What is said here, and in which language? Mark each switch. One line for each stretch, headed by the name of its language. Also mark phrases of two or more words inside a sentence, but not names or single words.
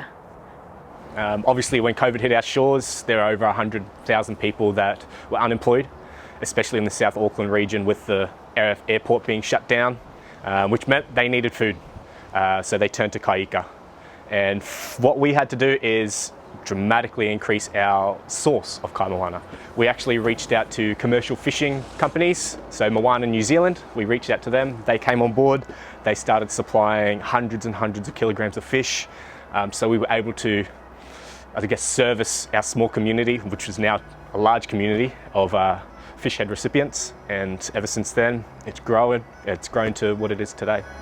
English: Obviously, when COVID hit our shores, there are over 100,000 people that were unemployed, especially in the South Auckland region with the airport being shut down, which meant they needed food. So they turned to Kai Ika. And what we had to do is dramatically increase our source of
Māori: kai moana.
English: We actually reached out to commercial fishing companies, so Moana New Zealand, we reached out to them, they came on board, they started supplying hundreds and hundreds of kilograms of fish. So we were able to, I guess, service our small community, which is now a large community of fish head recipients, and ever since then it's grown to what it is today.